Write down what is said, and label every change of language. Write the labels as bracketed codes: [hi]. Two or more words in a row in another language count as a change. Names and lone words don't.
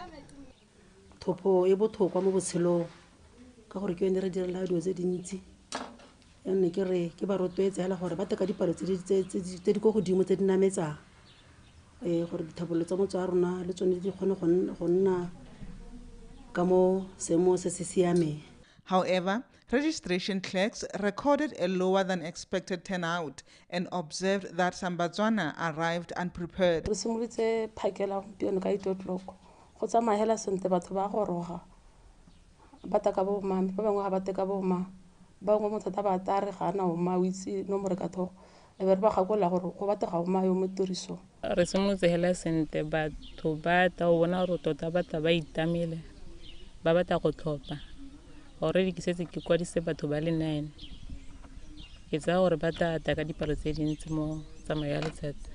[tn] thopo e botlhokwa mo botshelong ka gore ke yone re direla dilo tse dintsi ene ke re ke ba rotloetsa hela gore ba teka dipalo tse di go godimo tse di nametsang gore dithabolo tsa motho a rona le tsone di kgone go nna ka mo seemo se se siameng. [en] However, registration clerks recorded a lower than expected turnout and observed that some Botswana arrived unprepared. [tn] Re simolotse phakela gompieno ka 8 o'clock go tsamaya hela sente batho ba goroga ba ta ka bo mame ba bangwe ga ba te ka bo ma ba bangwe motho ta ba ta re ga na o ma o itse nomore ka thogo e be re ba gakola gore go bate ga o ma yo mo tirisong re simolotse hela sente batho ba ta o bona gore tota ba ta ba itamele ba batla go tlhopha already ke setse ke kwadise batho ba le 9 ke tsa gore ba ta ka dipalo tse dintsi mo tsamayo ya letsatsi